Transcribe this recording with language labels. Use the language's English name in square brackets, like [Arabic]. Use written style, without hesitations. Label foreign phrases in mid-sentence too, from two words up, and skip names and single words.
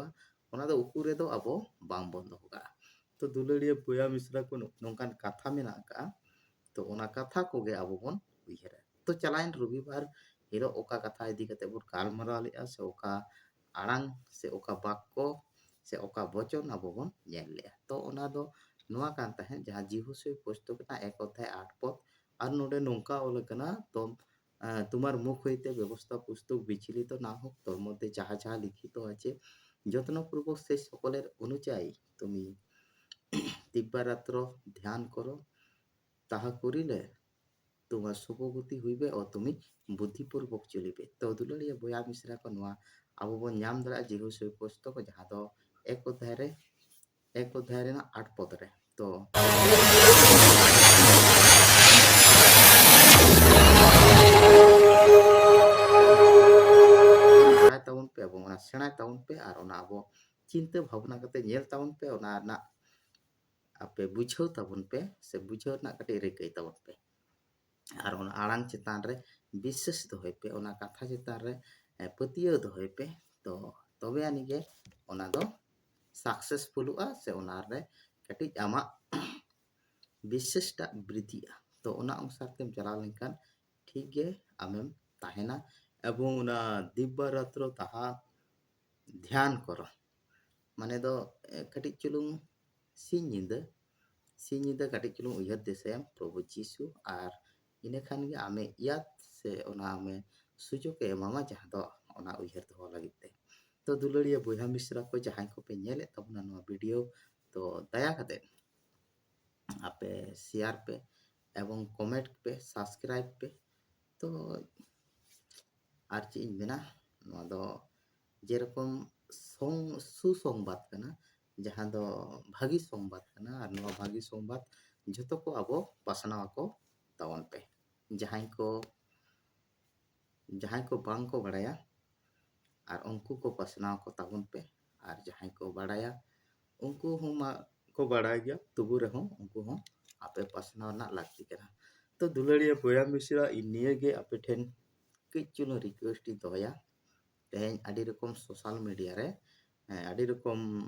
[Santali] ᱚᱱᱟ ᱫᱚ ᱩᱠᱩ ᱨᱮᱫᱚ ᱟᱵᱚ ᱵᱟᱝᱵᱚᱱ ᱫᱚᱦᱚ ᱠᱟᱜᱼᱟ ᱛᱚ ᱫᱩᱞᱟᱹᱲᱤᱭᱟᱹ ᱵᱚᱭᱦᱟ ᱢᱤᱥᱨᱟ ᱠᱚ ᱱᱚᱝᱠᱟᱱ ᱠᱟᱛᱷᱟ ᱢᱮᱱᱟᱜ ᱟᱠᱟᱜᱼᱟ ᱛᱚ ᱚᱱᱟ ᱠᱟᱛᱷᱟ ᱠᱚᱜᱮ ᱟᱵᱚ ᱵᱚᱱ ᱩᱭᱦᱟᱹᱨᱟ ᱛᱚ ᱪᱟᱞᱟᱣᱮᱱ ᱨᱚᱵᱤᱵᱟᱨ ᱦᱤᱞᱳᱜ ᱚᱠᱟ ᱠᱟᱛᱷᱟ ᱤᱫᱤ ᱠᱟᱛᱮᱫ ᱵᱚᱱ ᱜᱟᱞᱢᱟᱨᱟᱣ ᱞᱮᱜᱼᱟ ᱥᱮ ᱚᱠᱟ ᱟᱲᱟᱝ ᱥᱮ ᱚᱠᱟ ᱵᱟᱠᱠᱚ ᱥᱮ ᱚᱠᱟ ᱵᱚᱪᱚᱱ ᱟᱵᱚ ᱵᱚᱱ ᱧᱮᱞ ᱞᱮᱜᱼᱟ ᱛᱚ ᱚᱱᱟ ᱫᱚ ᱱᱚᱣᱟ ᱠᱟᱱ ᱛᱟᱦᱮᱸᱫ ᱡᱟᱦᱟᱸ [Bangla] জীবসই পুস্তক ᱨᱮᱱᱟᱜ 1 অধ্যায় 8 পদ আর [Santali] ᱱᱚᱰᱮ ᱱᱚᱣᱟ ᱚᱞ ᱠᱟᱱᱟ ᱛᱚ [Bangla] তোমার মুখ হইতে ব্যবস্থা পুস্তক বিচলিত না হোক তোর মধ্যে যাহা যাহা লিখিত আছে যত্নপূর্বক সেই সকলের অনুযায়ী তুমি দিব্যারাত্র ধ্যান করো তাহা করিলে তোমার শুভগতি হইবে ও তুমি বুদ্ধিপূর্বক চলিবে তো [Santali] ᱫᱩᱞᱟᱹᱲᱤᱭᱟᱹ ᱵᱚᱭᱦᱟ ᱢᱤᱥᱨᱟ ᱠᱚ ᱱᱚᱣᱟ ᱟᱵᱚ ᱵᱚᱱ [Bangla] নাম দ্বারা জীবসই পুস্তক যাহা ᱫᱚ [Santali] 1 অধ্যায় ᱨᱮᱱᱟᱜ 8 পদ রে তো ᱵᱟᱲᱟᱭ ᱛᱟᱵᱚᱱ ᱯᱮ ᱮᱵᱚᱝ ᱚᱱᱟ ᱥᱮᱬᱟᱭ ᱛᱟᱵᱚᱱ ᱯᱮ ᱟᱨ ᱚᱱᱟ ᱟᱵᱚ ᱪᱤᱱᱛᱟᱹ ᱵᱷᱟᱵᱱᱟ ᱠᱟᱛᱮ ᱧᱮᱞ ᱛᱟᱵᱚᱱ ᱯᱮ ᱚᱱᱟ ᱨᱮᱱᱟᱜ ᱟᱯᱮ ᱵᱩᱡᱷᱟᱹᱣ ᱛᱟᱵᱚᱱ ᱯᱮ ᱥᱮ ᱵᱩᱡᱷᱟᱹᱣ ᱨᱮᱱᱟᱜ ᱠᱟᱹᱴᱤᱡ ᱨᱤᱠᱟᱹᱭ ᱛᱟᱵᱚᱱ ᱯᱮ ᱟᱨ ᱚᱱᱟ ᱟᱲᱟᱝ ᱪᱮᱛᱟᱱ ᱨᱮ ᱵᱤᱥᱥᱟᱹᱥ ᱫᱚᱦᱚᱭ ᱯᱮ ᱚᱱᱟ ᱠᱟᱛᱷᱟ ᱪᱮᱛᱟᱱ ᱨᱮ ᱯᱟᱹᱛᱭᱟᱹᱣ ᱫᱚᱦᱚᱭ ᱯᱮ ᱛᱚ ᱛᱚᱵᱮ ᱟᱹᱱᱤᱡ ᱜᱮ ᱚᱱᱟ ᱫᱚ ᱥᱟᱠᱥᱮᱥᱯᱷᱩᱞᱚᱜᱼᱟ ᱥᱮ ᱚᱱᱟ ᱨᱮ ᱠᱟᱹᱴᱤᱡ ᱟᱢᱟᱜ ᱵᱤᱥᱥᱟᱹᱥᱴᱟᱜ ᱵᱨᱤᱫᱷᱤᱜᱼᱟ ᱛᱚ ᱚᱱᱟ ᱚᱱᱩᱥᱟᱨ ᱛᱮᱢ ᱪᱟᱞᱟᱣ ᱞᱮᱱᱠᱷᱟᱱ ᱴᱷᱤᱠ ᱜᱮ ᱟᱢᱮᱢ ᱛᱟᱦᱮᱱᱟ এবং ᱚᱱᱟ [Bangla] দিব্যারাত্র তাহা ধ্যান করো মানে [Santali] ᱫᱚ ᱠᱟᱹᱴᱤᱡ ᱪᱩᱞᱩᱝ ᱥᱤᱧ ᱧᱤᱫᱟᱹ ᱠᱟᱹᱴᱤᱡ ᱪᱩᱞᱩᱝ ᱩᱭᱦᱟᱹᱨ ᱫᱤᱥᱟᱹᱭᱟᱢ ᱯᱨᱚᱵᱷᱩ ᱡᱤᱥᱩ ᱟᱨ ᱤᱱᱟᱹ ᱠᱷᱟᱱ ᱜᱮ ᱟᱢᱮ ᱤᱭᱟᱫ ᱥᱮ ᱚᱱᱟ ᱟᱢᱮ ᱥᱩᱡᱳᱜᱽ ᱮ ᱮᱢᱟᱢᱟ ᱡᱟᱦᱟᱸ ᱫᱚ ᱚᱱᱟ ᱩᱭᱦᱟᱹᱨ ᱫᱚᱦᱚ ᱞᱟᱹᱜᱤᱫ ᱛᱮ ᱛᱚ ᱫᱩᱞᱟᱹᱲᱤᱭᱟᱹ ᱵᱚᱭᱦᱟ ᱢᱤᱥᱨᱟ ᱠᱚ ᱡᱟᱦᱟᱸᱭ ᱠᱚᱯᱮ ᱧᱮᱞᱮᱫ ᱛᱟᱵᱚᱱᱟ ᱱᱚᱣᱟ ᱵᱷᱤᱰᱤᱭᱳ ᱛᱚ ᱫᱟᱭᱟ ᱠᱟᱛᱮ ᱟᱯᱮ শেয়ার ᱯᱮ এবং কমেন্ট ᱯᱮ সাবস্ক্রাইব ᱯᱮ তো আর ᱪᱮᱫ ᱤᱧ ᱢᱮᱱᱟ ᱱᱚᱣᱟ ᱫᱚ [Bangla] যেরকম সুসংবাদ [Santali] ᱠᱟᱱᱟ ᱡᱟᱦᱟᱸ ᱫᱚ ᱵᱷᱟᱹᱜᱤ ᱥᱚᱝᱵᱟᱫ ᱠᱟᱱᱟ ᱟᱨ ᱱᱚᱣᱟ ᱵᱷᱟᱹᱜᱤ ᱥᱚᱝᱵᱟᱫ ᱡᱷᱚᱛᱚ ᱠᱚ ᱟᱵᱚ ᱯᱟᱥᱱᱟᱣ ᱟᱠᱚ ᱛᱟᱵᱚᱱ ᱯᱮ ᱡᱟᱦᱟᱸᱭ ᱠᱚ ᱵᱟᱝ ᱠᱚ ᱵᱟᱲᱟᱭᱟ ᱟᱨ ᱩᱱᱠᱩ ᱠᱚ ᱯᱟᱥᱱᱟᱣ ᱠᱚ ᱛᱟᱵᱚᱱ ᱯᱮ ᱟᱨ ᱡᱟᱦᱟᱸᱭ ᱠᱚ ᱵᱟᱲᱟᱭᱟ ᱩᱱᱠᱩ ᱦᱚᱸ ᱢᱟ ᱠᱚ ᱵᱟᱲᱟᱭ ᱜᱮᱭᱟ ᱛᱚᱵᱩ ᱨᱮᱦᱚᱸ ᱩᱱᱠᱩ ᱦᱚᱸ ᱟᱯᱮ ᱯᱟᱥᱱᱟᱣ ᱨᱮᱱᱟᱜ ᱞᱟᱹᱠᱛᱤ ᱠᱟᱱᱟ ᱛᱚ ᱫᱩᱞᱟᱹᱲᱤᱭᱟᱹ ᱵᱚᱭᱦᱟ ᱢᱤᱥᱨᱟ ᱤᱧ ᱱᱤᱭᱟᱹᱜᱮ ᱟᱯᱮ ᱴᱷᱮᱱ ᱠᱟᱹᱡ ᱪᱩᱞᱩᱝ ᱨᱤᱠᱣᱮᱥᱴ ᱤᱧ ᱫᱚᱦᱚᱭᱟ ᱛᱮᱦᱮᱧ ᱟᱹᱰᱤ ᱨᱚᱠᱚᱢ ᱥᱳᱥᱟᱞ ᱢᱤᱰᱤᱭᱟ ᱨᱮ ᱟᱹᱰᱤ ᱨᱚᱠᱚᱢ